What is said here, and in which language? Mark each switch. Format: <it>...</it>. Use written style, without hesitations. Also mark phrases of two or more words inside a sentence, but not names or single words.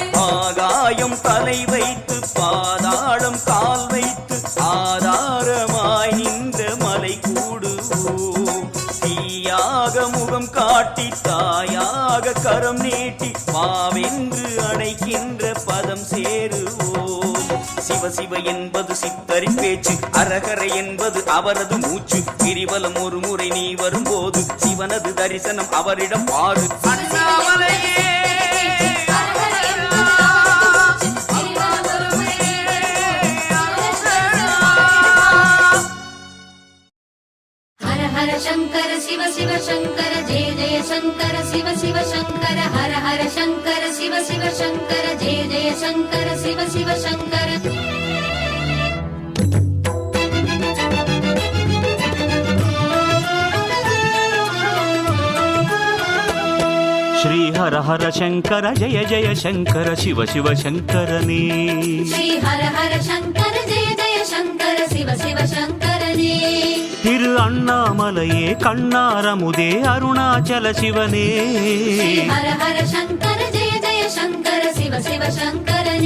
<ta>ஆகாயம் தலை வைத்து பாதாளம் கால் வைத்து ஆதாரமாய் நின்ற மலை கூடுவோம் தீயாக முகம் காட்டி தாயாக கரம் நீட்டி பாவென்று அணைக்கின்ற பதம் சேருவோம் சிவ சிவ என்பது சித்தரின் பேச்சு அரகர என்பது அவரது மூச்சு கிரிவலம் ஒரு முறை நீ வரும்போது சிவனது தரிசனம் அவரிடம் பாரு அண்ணாமலையே</ta> <sa>हर शंकर शिव शिव शंकर जय जय शंकर शिव शिव शंकर हर हर शंकर शिव शिव शंकर जय जय शंकर शिव शिव शंकर श्री हर हर शंकर जय जय शंकर शिव शिव शंकरने श्री हर हर शंकर जय जय शंकर शिव शिव शंकरने</sa> <ta>திரு அண்ணாமலையே கண்ணாரமுதே அருணாச்சல சிவனே</ta> <sa>श्री हर हर शंकर जय जय शंकर शिव शिव शंकरने</sa>